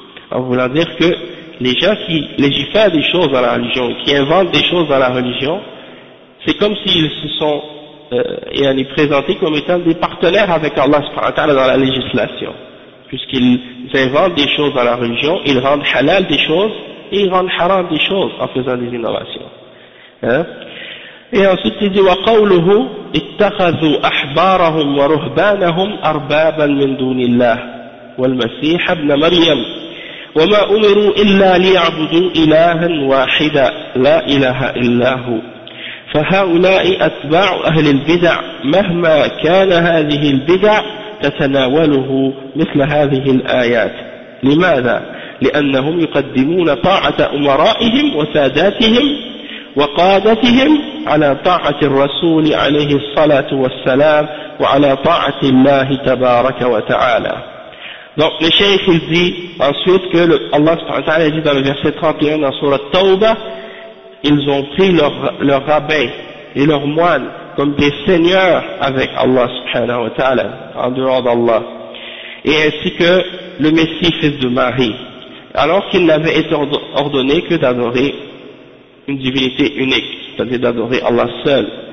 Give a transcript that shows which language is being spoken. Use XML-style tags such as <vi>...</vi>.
<fr>en voulant dire que les gens qui légifèrent des choses dans la religion, qui inventent des choses dans la religion, c'est comme s'ils se sont et en est présenté comme étant des partenaires avec Allah subhanahu wa ta'ala dans la législation, puisqu'ils inventent des choses dans la religion, ils rendent halal des choses et ils rendent haram des choses en faisant des innovations, hein. Et ensuite il dit</fr> <ar>wa qawluhu ittakhadhu ahbarahum wa ruhbanahum arbaban min dunillah wal masih ibn maryam wa ma umiru illa liya'budu ilahan wahida la ilaha illahu فهؤلاء أتباع أهل البدع مهما كان هذه البدع تتناوله مثل هذه الآيات لماذا؟ لأنهم يقدمون طاعة أمرائهم وساداتهم وقادتهم على طاعة الرسول عليه الصلاة والسلام وعلى طاعة الله تبارك وتعالى.</ar> <fr>Donc le cheikh il dit ensuite que Allah subhanahu wa ta'ala dit dans le verset 31 dans sourate Tawbah, ils ont pris leur rabbin et leurs moines comme des seigneurs avec Allah subhanahu wa ta'ala, en dehors d'Allah, et ainsi que le Messie fils de Marie, alors qu'il n'avait été ordonné que d'adorer une divinité unique, c'est-à-dire d'adorer Allah seul.</fr>